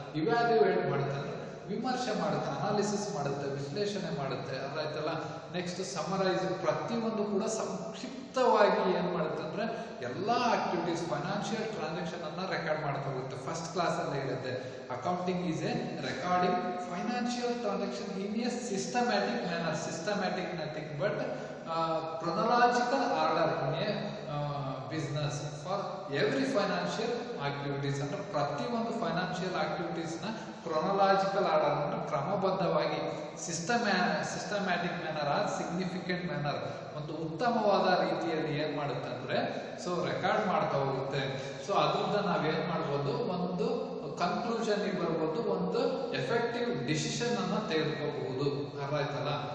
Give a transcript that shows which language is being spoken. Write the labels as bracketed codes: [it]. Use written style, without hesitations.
[kn] Evaluate ಮಾಡುತ್ತೆ ಅಂದ್ರೆ ವಿಮರ್ಶೆ ಮಾಡುತ್ತೆ, ಅನಾಲಿಸಿಸ್ ಮಾಡುತ್ತೆ, ವಿಶ್ಲೇಷಣೆ ಮಾಡುತ್ತೆ. ಅರ್ಥಾಯ್ತಲ್ಲ. ನೆಕ್ಸ್ಟ್ ಸಮರೈಸ್, ಪ್ರತಿಯೊಂದು ಕೂಡ ಸಂಕ್ಷಿಪ್ತವಾಗಿ ಏನ್ ಮಾಡುತ್ತೆ ಅಂದ್ರೆ ಎಲ್ಲಾ ಆಕ್ಟಿವಿಟೀಸ್, ಫೈನಾನ್ಷಿಯಲ್ ಟ್ರಾನ್ಸಾಕ್ಷನ್ ಅನ್ನ ರೆಕಾರ್ಡ್ ಮಾಡ್ತಾ ಹೋಗುತ್ತೆ. ಫಸ್ಟ್ ಕ್ಲಾಸ್ ಅಲ್ಲಿ ಹೇಳಿದ್ದೆ [en] Accounting is a recording financial transaction in a systematic manner. [kn] Systematic nothing but [en] chronological order in a business for every financial activities. [kn] ಅಂದ್ರೆ ಪ್ರತಿಯೊಂದು ಫೈನಾನ್ಷಿಯಲ್ ಆಕ್ಟಿವಿಟೀಸ್ ನ ಕ್ರೊನಾಲಜಿಕಲ್ ಆರ್ಡರ್ ಅನ್ನು ಕ್ರಮಬದ್ಧವಾಗಿ systematic manner are significant manner ಒಂದು ಉತ್ತಮವಾದ ರೀತಿಯಲ್ಲಿ ಏನ್ ಮಾಡುತ್ತೆ ಅಂದ್ರೆ ಸೊ ರೆಕಾರ್ಡ್ ಮಾಡ್ತಾ ಹೋಗುತ್ತೆ. ಸೊ ಅದರಿಂದ ನಾವೇನ್ ಮಾಡ್ಬೋದು, ಒಂದು ಕನ್ಕ್ಲೂಷನ್ ಬರ್ಬೋದು, ಒಂದು ಎಫೆಕ್ಟಿವ್ ಡಿಸಿಷನ್ ಅನ್ನ ತೆಗೆದುಕೋಬಹುದು. ಅರ್ಥ ಆಯ್ತಲ್ಲ.